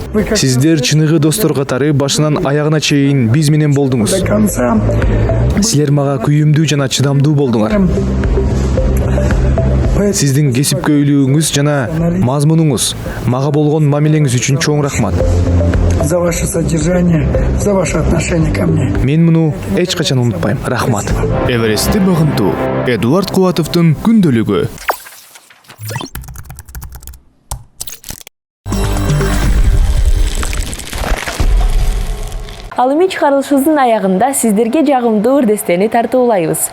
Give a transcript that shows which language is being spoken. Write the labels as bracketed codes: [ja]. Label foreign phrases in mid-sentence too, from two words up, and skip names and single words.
[ky] Сиздер чыныгы достор катары башынан аягына чейин биз менен болдуңуз. [ru] До конца. [ky] Силер мага күйүмдүү жана чыдамдуу болдуңар. Сиздин кесипкөйлүгүңүз жана мазмунуңуз, мага болгон мамилеңиз үчүн чоң рахмат. [ru] За ваше содержание, за ваше отношение ко мне. [ky] Мен муну эч качан унутпайм. Рахмат. Эверестти багынтуу. Эдуард Кубатовдун күндөлүгү. Ал эми чыгарылышыбыздын аягында сиздерге жагымдуу ырдестени тартуулайбыз.